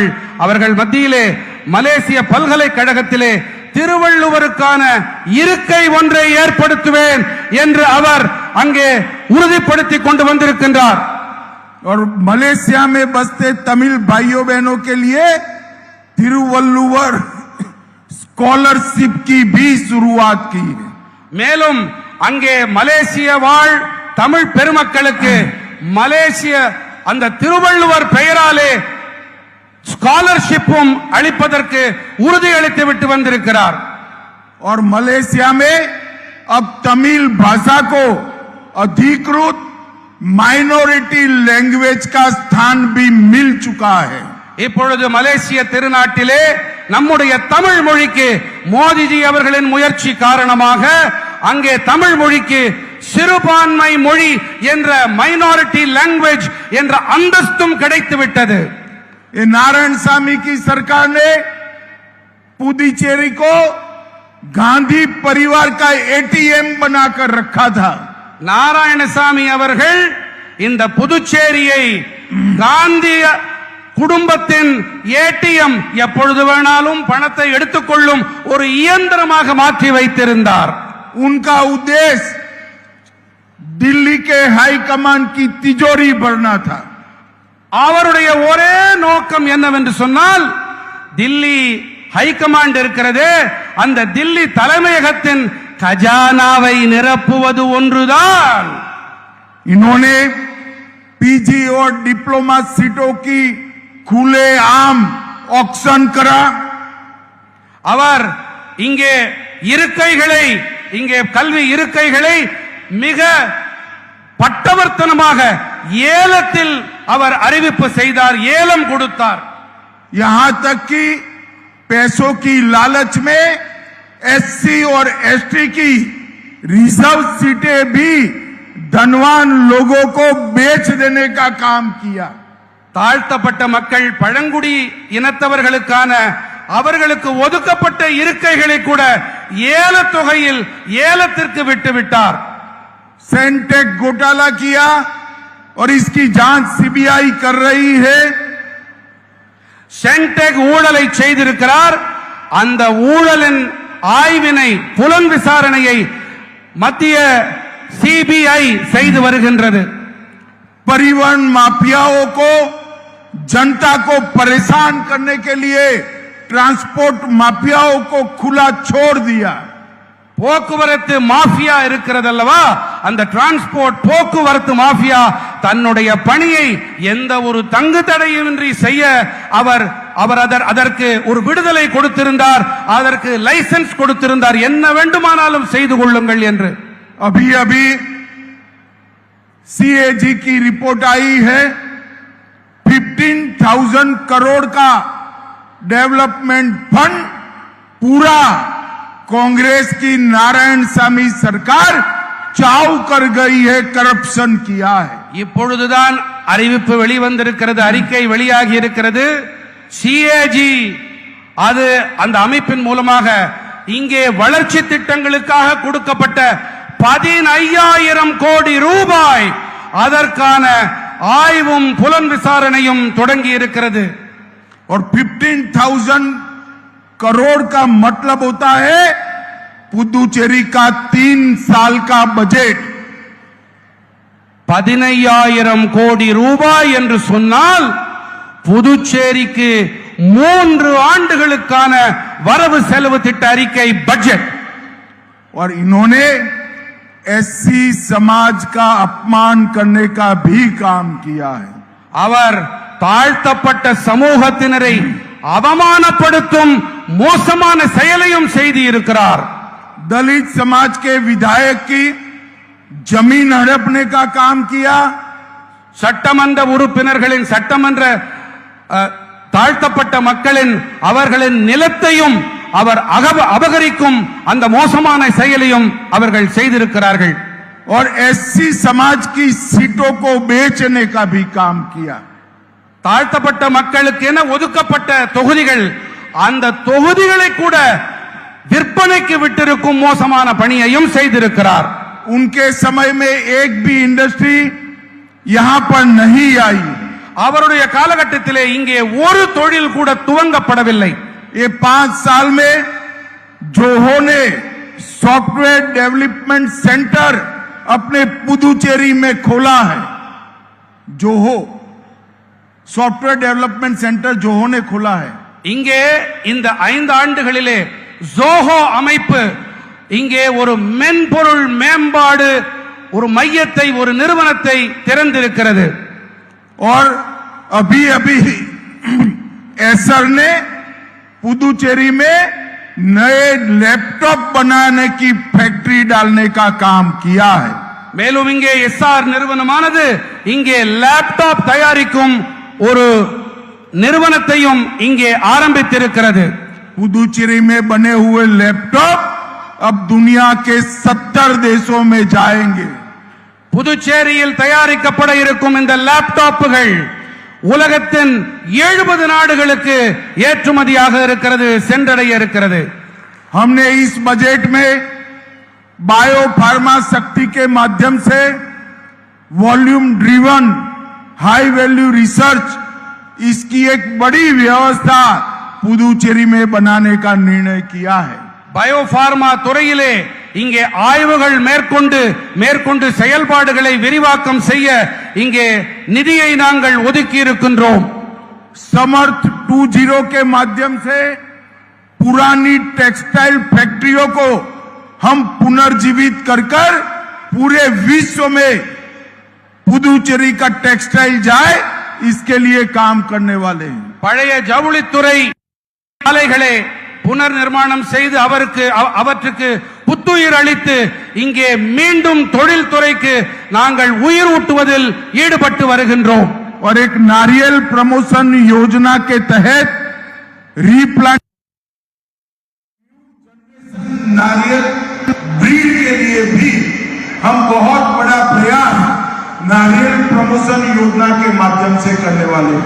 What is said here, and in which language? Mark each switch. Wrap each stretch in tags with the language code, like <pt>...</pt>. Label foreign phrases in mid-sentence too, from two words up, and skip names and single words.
<ta>அவர்கள் மத்தியிலே மலேசிய பல்கலைக்கழகத்திலே திருவள்ளுவருக்கான இருக்கை ஒன்றை ஏற்படுத்துவேன் என்று அவர் அங்கே உறுதிப்படுத்திக் கொண்டு வந்திருக்கின்றார்।</ta> <hi>और मलेशिया में बसते तमिल भाइयों बहनों के लिए तिरुवल्लुवर स्कॉलरशिप की भी शुरुआत की है।</hi> <ta>மேலும் அங்கே மலேசிய வாழ் தமிழ் பெருமக்களுக்கு மலேசிய அந்த திருவள்ளுவர் பெயராலே ஸ்காலர்ஷிப்பும் அளிப்பதற்கு உறுதியளித்து விட்டு வந்திருக்கிறார்।</ta> <hi>और मलेशिया में अब तमिल भाषा को अधिकृत</hi> <en>minority language</en> <hi>का स्थान भी मिल चुका है।</hi> <ta>இப்பொழுது மலேசிய திருநாட்டிலே நம்முடைய தமிழ் மொழிக்கு மோடிஜி அவர்களின் முயற்சி காரணமாக அங்கே தமிழ் மொழிக்கு சிறுபான்மை மொழி என்ற</ta> <en>minority language</en> <ta>என்ற அந்தஸ்தும் கிடைத்து விட்டது।</ta> <hi>ये नारायण सामी की सरकार ने पुदुचेरी को गांधी परिवार का एटीएम बनाकर रखा था।</hi> <ta>நாராயணசாமி அவர்கள் இந்த புதுச்சேரியை காந்தி குடும்பத்தின் ஏடிஎம் எப்பொழுது வேணாலும் பணத்தை எடுத்துக்கொள்ளும் ஒரு இயந்திரமாக மாற்றி வைத்திருந்தார்।</ta> <hi>उनका उद्देश्य दिल्ली के</hi> <en>high command</en> <hi>की तिजोरी भरना था।</hi> <ta>அவருடைய ஒரே நோக்கம் என்னவென்று சொன்னால் தில்லி ஹைகமாண்ட் இருக்கிறதே அந்த தில்லி தலைமையகத்தின் खजानाவை நிரப்புவது ஒன்றுதான்।</ta> <hi>इन्होंने पीजी और</hi> <en>diploma seats</en> <hi>की खुलेआम ऑक्शन करा।</hi> <ta>அவர் இங்கே இருக்கைகளை இங்கே கல்வி இருக்கைகளை மிக பட்டவர்த்தனமாக ஏலத்தில் அவர் அறிவிப்பு செய்தார், ஏலம் கொடுத்தார்।</ta> <hi>यहां तक कि पैसों की लालच में एससी और एसटी की</hi> <en>reserve seats</en> <hi>भी धनवान लोगों को बेच देने का काम किया।</hi> <ta>தாழ்த்தப்பட்ட மக்கள் பழங்குடி இனத்தவர்களுக்கான அவர்களுக்கு ஒதுக்கப்பட்ட இருக்கைகளை கூட ஏலத் தொகையில் ஏலத்திற்கு விட்டுவிட்டார்।</ta> <hi>सेंटेक घोटाला किया और इसकी जांच सीबीआई कर रही है।</hi> <ta>சென்டெக் ஊழலை செய்திருக்கிறார், அந்த ஊழலின் ஆய்வினை புலன் விசாரணையை மத்திய சிபிஐ செய்து வருகின்றது।</ta> <hi>परिवहन माफियाओं को जनता को परेशान करने के लिए</hi> <en>transport mafias</en> <hi>को खुला छोड़ दिया।</hi> <ta>போக்குவரத்து மாஃபியா இருக்கிறது அல்லவா, அந்த டிரான்ஸ்போர்ட் போக்குவரத்து மாஃபியா தன்னுடைய பணியை எந்த ஒரு தங்கு தடையின்றி செய்ய அவர் அதற்கு ஒரு விடுதலை கொடுத்திருந்தார், அதற்கு லைசென்ஸ் கொடுத்திருந்தார், என்ன வேண்டுமானாலும் செய்து கொள்ளுங்கள் என்று।</ta> <hi>अभी अभी सीएजी की रिपोर्ट आई है, 15,000 करोड़ का</hi> <en>development fund</en> <hi>पूरा कांग्रेस की नारायण सामी सरकार चाव कर गई है, करप्शन किया है।</hi> <ta>இப்பொழுதுதான் அறிவிப்பு வெளிவந்திருக்கிறது, அறிக்கை வெளியாகி இருக்கிறது। சிஏஜி அது அந்த அமைப்பின் மூலமாக இங்கே வளர்ச்சி திட்டங்களுக்காக கொடுக்கப்பட்ட 15,000 கோடி ரூபாய் அதற்கான ஆய்வும் புலன் விசாரணையும் தொடங்கி இருக்கிறது।</ta> <hi>और 15,000 करोड़ का मतलब होता है पुदुचेरी का 3 साल का बजट।</hi> <ta>15,000 கோடி ரூபாய் என்று சொன்னால் புதுச்சேரிக்கு 3 ஆண்டுகளுக்கான வரவு செலவு திட்ட அறிக்கை பட்ஜெட்।</ta> <hi>और इन्होंने एससी समाज का अपमान करने का भी काम किया है।</hi> <ta>அவர் தாழ்த்தப்பட்ட சமூகத்தினரை அவமானப்படுத்தும் மோசமான செயலையும் செய்து இருக்கிறார்।</ta> <hi>दलित समाज के विधायक की जमीन हड़पने का काम किया।</hi> <ta>சட்டமன்ற உறுப்பினர்களின் சட்டமன்ற தாழ்த்தப்பட்ட மக்களின் அவர்களின் நிலத்தையும் அவர் அபகரிக்கும் அந்த மோசமான செயலையும் அவர்கள் செய்திருக்கிறார்கள்।</ta> <hi>और एससी समाज की सीटों को बेचने का भी काम किया।</hi> <ta>தாழ்த்தப்பட்ட மக்களுக்கு என ஒதுக்கப்பட்ட தொகுதிகள், அந்த தொகுதிகளை கூட விற்பனைக்கு விட்டிருக்கும் மோசமான பணியையும் செய்திருக்கிறார்।</ta> <hi>उनके समय में एक भी इंडस्ट्री यहां पर नहीं आई।</hi> <ta>அவருடைய காலகட்டத்திலே இங்கே ஒரு தொழில் கூட துவங்கப்படவில்லை।</ta> <hi>ये 5 साल में जोहो ने</hi> <en>software development centre</en> <hi>अपने पुदुचेरी में खोला है। जोहो</hi> <en>software development centre</en> <hi>जोहो ने खोला है।</hi> <ta>இங்கே இந்த 5 ஆண்டுகளிலே ஜோஹோ அமைப்பு இங்கே ஒரு மென்பொருள் மேம்பாடு ஒரு மையத்தை ஒரு நிறுவனத்தை திறந்திருக்கிறது।</ta> <hi>और अभी अभी एसर ने पुदुचेरी में नए लैपटॉप बनाने की फैक्ट्री डालने का काम किया है।</hi> <ta>மேலும் இங்கே எஸ்ஆர் நிறுவனமானது இங்கே லேப்டாப் தயாரிக்கும் ஒரு நிறுவனத்தையும் இங்கே ஆரம்பித்திருக்கிறது।</ta> <hi>पुदुचेरी में बने हुए लैपटॉप अब दुनिया के 70 देशों में जाएंगे।</hi> <ta>புதுச்சேரியில் தயாரிக்கப்பட இருக்கும் இந்த லேப்டாப்புகள் உலகத்தின் 70 நாடுகளுக்கு ஏற்றுமதியாக இருக்கிறது, சென்றடைய இருக்கிறது।</ta> <hi>हमने इस बजट में</hi> <en>bio pharma</en> <hi>शक्ति के माध्यम से</hi> <en>volume driven high value research</en> <hi>इसकी एक बड़ी व्यवस्था पुदुचेरी में बनाने का निर्णय किया है।</hi> <ta>பயோபார்மா துறையிலே இங்கே ஆய்வுகள் மேற்கொண்டு செயல்பாடுகளை விரிவாக்கம் செய்ய இங்கே நிதியை நாங்கள் ஒதுக்கி இருக்கின்றோம்।</ta> <hi>समर्थ 2.0 के माध्यम से पुरानी</hi> <en>textile factories</en> <hi>को हम पुनर्जीवित कर पूरे विश्व में पुदुचेरी का टेक्सटाइल जाए इसके लिए काम करने वाले हैं।</hi> <ta>பழைய ஜவுளித்துறை ஆலைகளை புனர் நிர்மாணம் செய்து அவற்றுக்கு புத்துயிர் அளித்து இங்கே மீண்டும் தொழில் துறைக்கு நாங்கள் உயிர் ஊட்டுவதில் ஈடுபட்டு வருகின்றோம்।</ta> <hi>और एक नारियल प्रमोशन योजना के तहत रीप्लांट नारियल ब्रीड के लिए भी हम बहुत बड़ा प्रयास नारियल प्रमोशन योजना के माध्यम से करने वाले हैं।</hi>